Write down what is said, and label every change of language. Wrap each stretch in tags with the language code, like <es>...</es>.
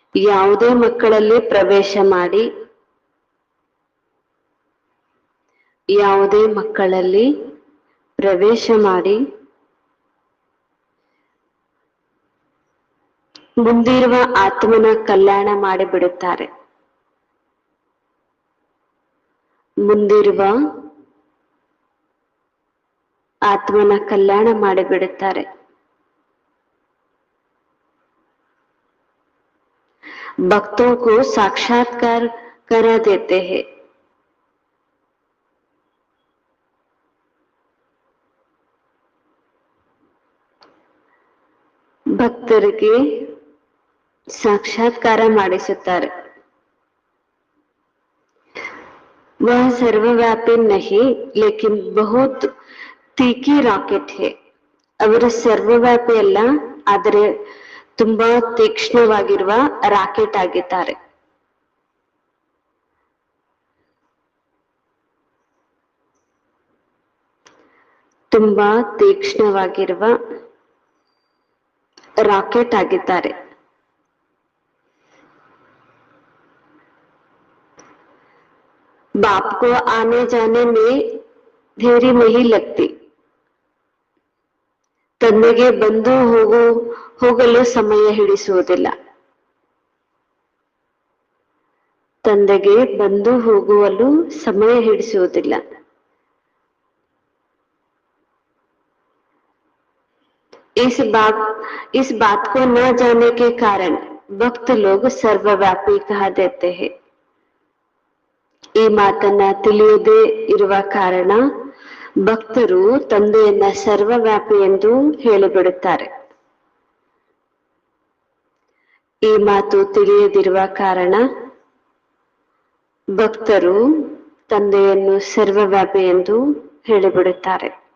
<kn>ಯಾವುದೇ ಮಕ್ಕಳಲ್ಲಿ ಪ್ರವೇಶ ಮಾಡಿ ಮುಂದಿರುವ ಆತ್ಮನ ಕಲ್ಯಾಣ ಮಾಡಿಬಿಡುತ್ತಾರೆ. ಮುಂದಿರುವ आत्मना कल्याण ಮಾಡಿಬಿಡುತ್ತಾರೆ.</kn> <hi>भक्तों को साक्षात्कार करा देते हैं.</hi> <kn>ಭಕ್ತರಿಗೆ ಸಾಕ್ಷಾತ್ಕಾರ ಮಾಡಿಸುತ್ತಾರೆ.</kn> <hi>वह सर्वव्यापी नहीं लेकिन बहुत तीखी ರಾಕೆಟ್ है.</hi> <kn>ಅವರು ಸರ್ವವ್ಯಾಪಿ ಅಲ್ಲ, ಆದರೆ ತುಂಬಾ ತೀಕ್ಷ್ಣವಾಗಿರುವ ರಾಕೆಟ್ ಆಗಿದ್ದಾರೆ. ತುಂಬಾ ತೀಕ್ಷ್ಣವಾಗಿರುವ ರಾಕೆಟ್ ಆಗಿದ್ದಾರೆ.</kn> <hi>बाप को आने जाने में देरी नहीं लगती.</hi> <kn>ತಂದೆಗೆ ಬಂದು ಹೋಗಲು ಸಮಯ ಹಿಡಿಸುವುದಿಲ್ಲ. ತಂದೆಗೆ ಬಂದು ಹೋಗುವಲು ಸಮಯ ಹಿಡಿಸುವುದಿಲ್ಲ.</kn> <hi>इस बात को न जाने के कारण भक्त लोग सर्वव्यापी कह देते हैं.</hi> <kn>ಈ ಮಾತನ್ನ ತಿಳಿಯದೇ ಇರುವ ಕಾರಣ ಭಕ್ತರು ತಂದೆಯನ್ನ ಸರ್ವವ್ಯಾಪಿ ಎಂದು ಹೇಳಿಬಿಡುತ್ತಾರೆ. ಈ ಮಾತು ತಿಳಿಯದಿರುವ ಕಾರಣ ಭಕ್ತರು ತಂದೆಯನ್ನು ಸರ್ವವ್ಯಾಪಿ ಎಂದು ಹೇಳಿಬಿಡುತ್ತಾರೆ.</kn>